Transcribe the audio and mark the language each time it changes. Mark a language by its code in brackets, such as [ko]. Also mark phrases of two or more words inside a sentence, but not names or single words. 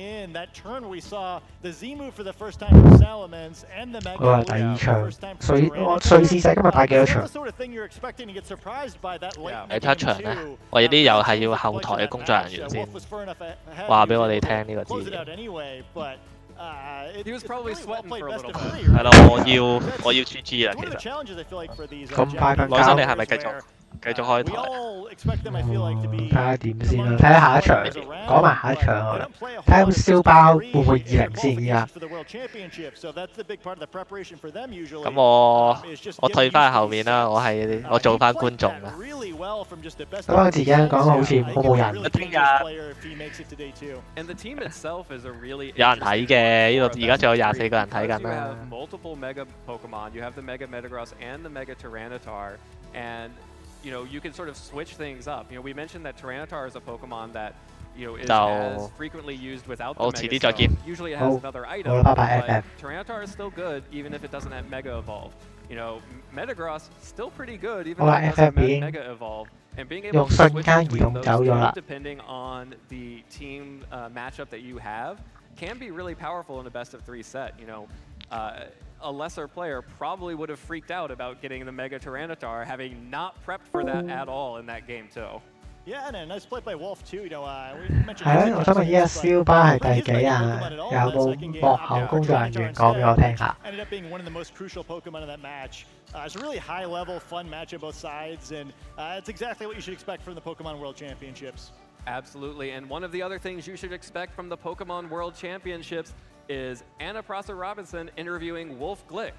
[yue] 我話第2場瑞士仔今日打幾多場？第7場咧，我有啲又係要後台嘅工作人員先話俾我哋聽呢個資料。 [en] He was probably sweating for a little bit. [yue] 係咯，我要 GG 啦，其實。咁快瞓覺？內心你係咪繼續開台？睇下點先啦，睇下下一場，講埋下一場好啦。睇下燒包會唔會20先而家？咁我退翻後面啦，我做翻觀眾啦。咁我自己講好似冇人。聽日有人睇嘅，呢度而家仲有24個人睇緊啦。 [en] Multiple mega Pokemon. You have the Mega Metagross and the Mega Tyranitar, and you can sort of switch things up. We mentioned that Tyranitar is a Pokemon that is as frequently used without the Mega. So usually it has another item, but Tyranitar is still good even if it doesn't have Mega Evolve. Metagross still pretty good even if it doesn't have Mega Evolve. And being able to switch between those two, depending on the team matchup that you have, can be really powerful in a best-of-3 set. A lesser player probably would have freaked out about getting the Mega Tyranitar, having not prepped for that at all in that game too. Yeah, and a nice play by Wolf too. We mentioned. [yue] 係咯，我想問依家燒包係第幾啊？有冇幕後工作人員講俾我聽下 [en] ？Ended up being one of the most crucial Pokemon in that match. It's a really high-level, fun match on both sides, and it's exactly what you should expect from the Pokemon World Championships. Absolutely, and one of the other things you should expect from the Pokemon World Championships is Anna Prosser-Robinson interviewing Wolf Glick.